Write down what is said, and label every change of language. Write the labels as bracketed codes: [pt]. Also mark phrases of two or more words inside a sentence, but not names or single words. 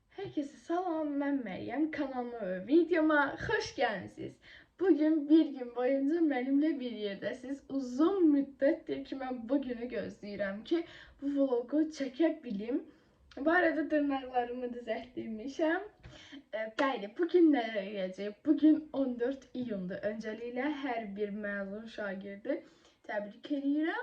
[tr] Herkese salam, ben Meryem. Kanalıma ve videoma hoş geldiniz. Bugün bir gün boyunca benimle bir yerdəsiniz. [az] Uzun müddətdir ki, mən bu günü gözləyirəm ki, bu vlogu çəkebilim. Bu arada dırnaqlarımı düzəltdirmişəm. Bəli, bugün nə edəcəyik? Bugün 14 iyundur. Öncəliklə hər bir məzun şagirdi təbrik edirəm.